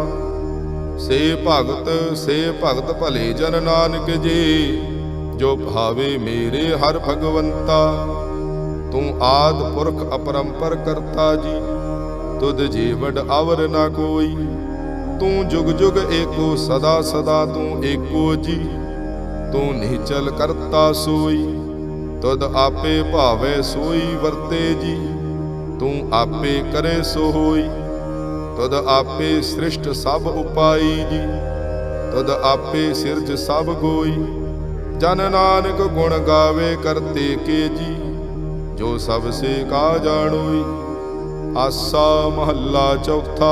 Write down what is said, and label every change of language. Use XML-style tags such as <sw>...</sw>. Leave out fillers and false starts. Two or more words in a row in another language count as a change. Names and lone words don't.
<pa>ਸੇ ਭਗਤ ਭਲੇ ਜਨ ਨਾਨਕ ਜੀ, ਜੋ ਭਾਵੇ ਮੇਰੇ ਹਰ ਭਗਵੰਤਾ। ਤੂੰ ਆਦ ਪੁਰਖ ਅਪਰੰਪਰ ਕਰਤਾ ਜੀ, ਤੁਧ ਜੀ ਵਡ ਅਵਰ ਨਾ ਕੋਈ। ਤੂ ਜੁਗ ਜੁਗ ਏਕੋ ਸਦਾ ਸਦਾ ਤੂ ਏਕੋ ਜੀ। ਤੂ ਨਿਚਲ ਕਰਤਾ ਸੋਈ ਤੁਦ ਆਪੇ ਭਾਵੇ ਸੋਈ ਵਰਤੇ ਜੀ। ਤੂ ਆਪੇ ਕਰੇ ਸੋ ਹੋਈ ਤੁਦ ਆਪੇ ਸ੍ਰਿਸ਼ਟ ਸਬ ਉਪਾਈ ਜੀ। ਤੁਦ ਆਪੇ ਸਿਰਜ ਸਬ ਗੋਈ ਜਨ ਨਾਨਕ ਗੁਣ ਗਾਵੇ ਕਰਤੇ ਕੇ ਜੀ। ਜੋ ਸਬ ਸੇ ਕਾ ਜਾਨੋਈ। ਆਸਾ ਮਹਲਾ ਚੌਥਾ।</pa>